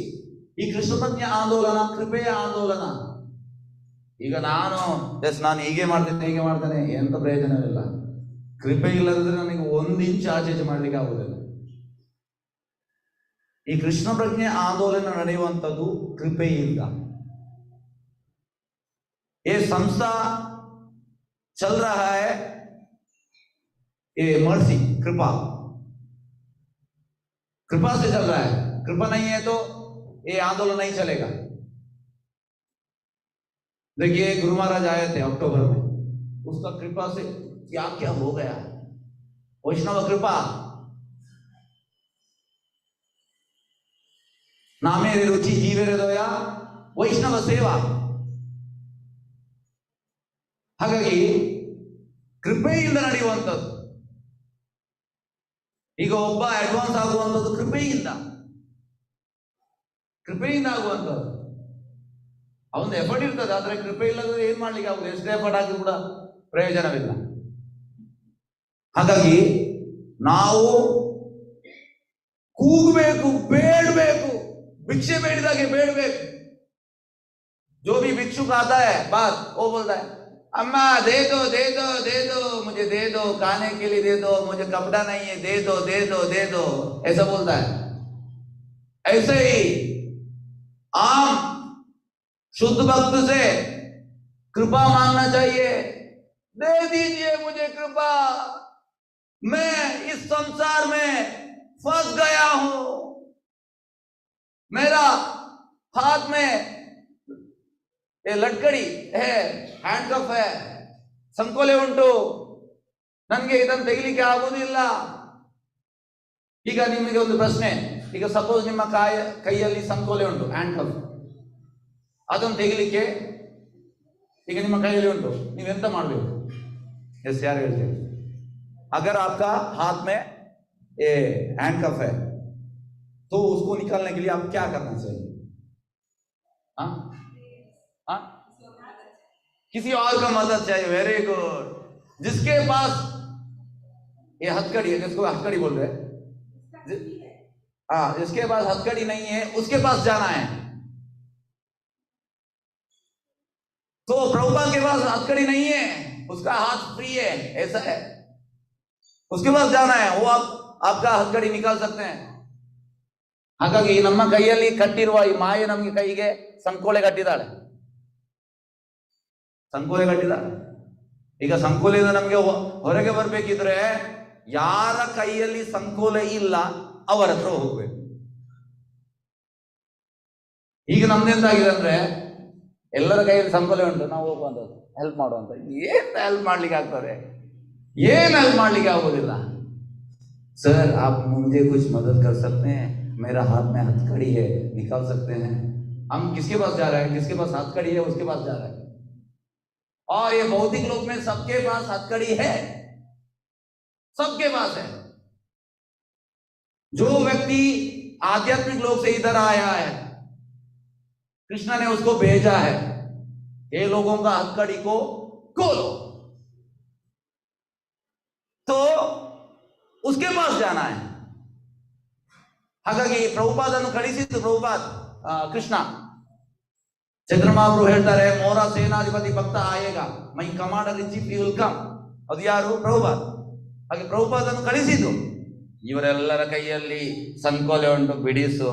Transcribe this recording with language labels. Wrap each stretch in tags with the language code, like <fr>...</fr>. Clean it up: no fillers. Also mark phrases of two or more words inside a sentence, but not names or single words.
<kn>ಈ ಕೃಷ್ಣ ಪ್ರಜ್ಞೆ ಆಂದೋಲನ ಕೃಪೆಯ ಆಂದೋಲನ. ಈಗ ನಾನು ಹೀಗೆ ಮಾಡ್ತೇನೆ, ಎಂತ ಪ್ರಯೋಜನವಿಲ್ಲ. ಕೃಪೆ ಇಲ್ಲದಿದ್ರೆ ನನಗೆ 1 ಇಂಚ್ ಆಚೆ ಮಾಡ್ಲಿಕ್ಕೆ ಆಗುದಿಲ್ಲ. ಈ ಕೃಷ್ಣ ಪ್ರಜ್ಞೆ ಆಂದೋಲನ ನಡೆಯುವಂಥದ್ದು ಕೃಪೆಯಿಂದ.</kn> <hi>ये संस्था चल रहा है, ये मर्सी, कृपा, कृपा से चल रहा है. कृपा नहीं है तो ये आंदोलन नहीं चलेगा. देखिए गुरु महाराज आए थे अक्टूबर में, उसका कृपा से क्या क्या हो गया. वैष्णव कृपा,</hi> <bn>নামেরে রুচি জীবেরে দয়া, বৈষ্ণব সেবা.</bn> <kn>ಹಾಗಾಗಿ ಕೃಪೆಯಿಂದ ನಡೆಯುವಂಥದ್ದು. ಈಗ ಒಬ್ಬ ಅಡ್ವಾನ್ಸ್ ಆಗುವಂಥದ್ದು ಕೃಪೆಯಿಂದ ಆಗುವಂಥದ್ದು. ಅವನ ಎಫರ್ಟ್ ಇರ್ತದೆ, ಆದ್ರೆ ಕೃಪೆ ಇಲ್ಲದ್ರೆ ಏನ್ ಮಾಡ್ಲಿಕ್ಕೆ ಆಗುದು? ಎಷ್ಟೇ ಎಫರ್ಟ್ ಆಗಿ ಕೂಡ ಪ್ರಯೋಜನವಿಲ್ಲ. ಹಾಗಾಗಿ ನಾವು ಕೂಗಬೇಕು, ಬೇಡಬೇಕು, ಭಿಕ್ಷೆ ಬೇಡಿದಾಗೆ ಬೇಡಬೇಕು.</kn> <hi>जो भी भिक्षुक आता है बात वो बोलता है, अम्मा दे दो दे दो दे दो, मुझे दे दो, खाने के लिए दे दो, मुझे कपड़ा नहीं है, दे दो दे दो दे दो, ऐसा बोलता है. ऐसे ही आम शुद्ध भक्त से कृपा मांगना चाहिए. दे दीजिए मुझे कृपा, मैं इस संसार में फंस गया हूं, मेरा हाथ में ये लटकड़ी है, हैंडकफ है,</hi> <kn>ಸಂಕೋಲೆ ಉಂಟು, ನನಗೆ ಇದನ್ನು ತೆಗಿಲಿಕ್ಕೆ ಆಗುವುದಿಲ್ಲ. ಈಗ ನಿಮಗೆ ಒಂದು ಪ್ರಶ್ನೆ, ಈಗ ಸಪೋಸ್ ನಿಮ್ಮ ಕೈಯಲ್ಲಿ ಸಂಕೋಲೆ ಉಂಟು,</kn> <en>hand cuff,</en> <kn>ಅದನ್ನು ತೆಗಿಲಿಕ್ಕೆ ಈಗ ನಿಮ್ಮ ಕೈಯಲ್ಲಿ ಉಂಟು, ನೀವೆಂತ ಮಾಡಬೇಕು? ಎಸ್, ಯಾರು ಹೇಳ್ತೀವಿ?</kn> <hi>अगर आपका हाथ में ये</hi> <en>hand cuff</en> <hi>है तो उसको निकालने के लिए आप क्या करना चाहिए? हाँ हाँ, किसी और का मदद चाहिए.</hi> <en>very good.</en> <hi>जिसके पास ये हथकड़ी है, जिसको हथकड़ी बोल रहे हैं, हाँ, जिसके पास हथकड़ी नहीं है उसके पास जाना है. तो प्रभुपाद के पास हथकड़ी नहीं है, उसका हाथ फ्री है, ऐसा है, उसके पास जाना है, वो आपका हथकड़ी निकाल सकते हैं.</hi> <kn>ಹಾಗಾಗಿ ನಮ್ಮ ಕೈಯಲ್ಲಿ ಕಟ್ಟಿರುವ ಈ ಮಾಯೆ ನಮಗೆ ಕೈಗೆ ಸಂಕೋಲೆ ಕಟ್ಟಿದ್ದಾಳೆ. ಈಗ ಸಂಕೋಲೆಯಿಂದ ನಮಗೆ ಹೊರಗೆ ಬರ್ಬೇಕಿದ್ರೆ ಯಾರ ಕೈಯಲ್ಲಿ ಸಂಕೋಲೆ ಇಲ್ಲ ಅವರ ಹತ್ರ ಹೋಗ್ಬೇಕು. ಈಗ ನಮ್ದೆಂತಾಗಿದೆ ಅಂದ್ರೆ ಎಲ್ಲರ ಕೈಯಲ್ಲಿ ಸಂಕೋಲೆ ಉಂಟು, ನಾವು ಹೋಗುವಂಥದ್ದು ಹೆಲ್ಪ್ ಮಾಡುವಂತ. ಏನ್ ಹೆಲ್ಪ್ ಮಾಡ್ಲಿಕ್ಕೆ ಆಗ್ತಾರೆ? ಏನ್ ಹೆಲ್ಪ್ ಮಾಡ್ಲಿಕ್ಕೆ ಆಗೋದಿಲ್ಲ.</kn> <hi>सर आप मुझे कुछ मदद कर सकते हैं, मेरा हाथ में हथकड़ी है, निकाल सकते हैं? हम किसके पास जा रहे हैं? जिसके पास हथकड़ी है उसके पास जा रहे हैं. और ये भौतिक लोक में सबके पास हथकड़ी है, सबके पास है. जो व्यक्ति आध्यात्मिक लोक से इधर आया है, कृष्ण ने उसको भेजा है, ये लोगों का हथकड़ी को खोलो, तो उसके पास जाना है.</hi> <kn>ಹಾಗಾಗಿ ಪ್ರಭುಪಾದನ್ನು ಕಳಿಸಿದ್ದು ಪ್ರಭುಪಾದ್ ಕೃಷ್ಣ. ಚೈತನ್ಯ ಮಹಾಪ್ರಭು ಹೇಳ್ತಾರೆ,</kn> <hi>मोर सेनाधिपति भक्त आएगा</hi> <en>my commander in chief will come.</en> <kn>ಅದು ಯಾರು? ಪ್ರಭುಪಾದ್. ಹಾಗೆ ಪ್ರಭುಪಾದನ್ನು ಕಳಿಸಿದ್ದು. ಇವರೆಲ್ಲರ ಕೈಯಲ್ಲಿ ಸಂಕೋಲೆ ಉಂಟು, ಬಿಡಿಸು.</kn>